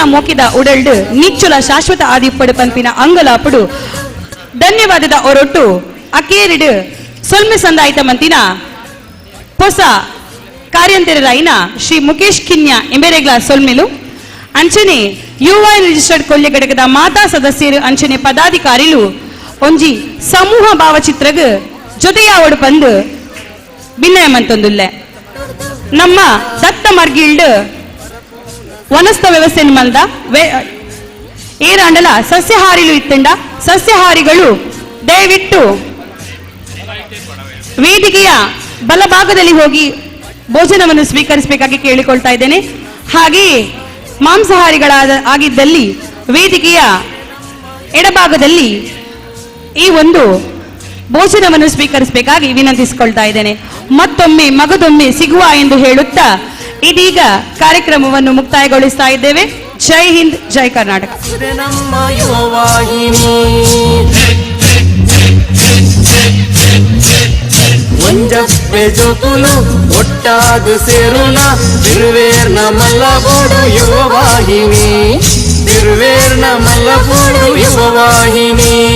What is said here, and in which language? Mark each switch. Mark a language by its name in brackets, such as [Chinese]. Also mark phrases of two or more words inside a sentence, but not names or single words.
[Tulu] ಮೋಕಿದ ಉಡಲ್ಡು ನಿಚ್ಚುಲ ಶಾಶ್ವತ ಆದಿಪ್ಪಡು ಪಂಪಿನ ಅಂಗಲಾಪುಡು ಧನ್ಯವಾದದ ಒರೊಟ್ಟು ಅಕೇರಿಡು ಸೊಲ್ಮೆ ಸಂದಾಯಿತ ಮಂತಿನ ಹೊಸ ಕಾರ್ಯಂತರರಾಯಿನ ಶ್ರೀ ಮುಖೇಶ್ ಕಿನ್ಯ ಎಂಬೆರೆಗ್ಲ ಸೊಲ್ಮೆಲು ಅಂಚನೆ ಯುವೈನ್ ರಿಜಿಸ್ಟರ್ಡ್ ಕೊಲ್ಯ ಘಟಕದ ಮಾತಾ ಸದಸ್ಯರು ಅಂಚನೆ ಪದಾಧಿಕಾರಿಲು ಒಂಜಿ ಸಮೂಹ ಭಾವಚಿತ್ರಗ್ ಜೊತೆಯಾವಡು ಪಂದು ಭಿನ್ನಯ ಮಂತೊಂದುಲ್ಲೆ. ನಮ್ಮ ದತ್ತ ಮರ್ಗಿಲ್ಡ್ ವನಸ್ಥ ವ್ಯವಸ್ಥೆ ಮಲ್ದ ಏರಾಂಡಲ ಸಸ್ಯಹಾರಿಲು ಇತ್ತಂಡ [Kannada] ಸಸ್ಯಹಾರಿಗಳು ದಯವಿಟ್ಟು ವೇದಿಕೆಯ ಬಲಭಾಗದಲ್ಲಿ ಹೋಗಿ ಭೋಜನವನ್ನು ಸ್ವೀಕರಿಸಬೇಕಾಗಿ ಕೇಳಿಕೊಳ್ತಾ ಇದ್ದೇನೆ. ಹಾಗೆಯೇ ಆಗಿದ್ದಲ್ಲಿ ವೇದಿಕೆಯ ಎಡಭಾಗದಲ್ಲಿ ಈ ಒಂದು ಭೋಜನವನ್ನು ಸ್ವೀಕರಿಸಬೇಕಾಗಿ ವಿನಂತಿಸಿಕೊಳ್ತಾ ಇದ್ದೇನೆ. ಮತ್ತೊಮ್ಮೆ ಮಗದೊಮ್ಮೆ ಸಿಗುವ ಎಂದು ಹೇಳುತ್ತಾ ಇದೀಗ ಕಾರ್ಯಕ್ರಮವನ್ನು ಮುಕ್ತಾಯಗೊಳಿಸ್ತಾ ಇದ್ದೇವೆ. ಜೈ ಹಿಂದ್, ಜೈ ಕರ್ನಾಟಕ. [Tulu] ಒಂಜಪ್ಪೆ ಜೋಕುಲು ಒಟ್ಟಾದು ಸೇರುಣ ತಿರುವೇರ್ನ ಮಲ್ಲಬೋಡು ಯುವವಾಹಿನಿ, ತಿರುವೇರ್ನ ಮಲ್ಲಬೋಡು ಯುವವಾಹಿನಿ.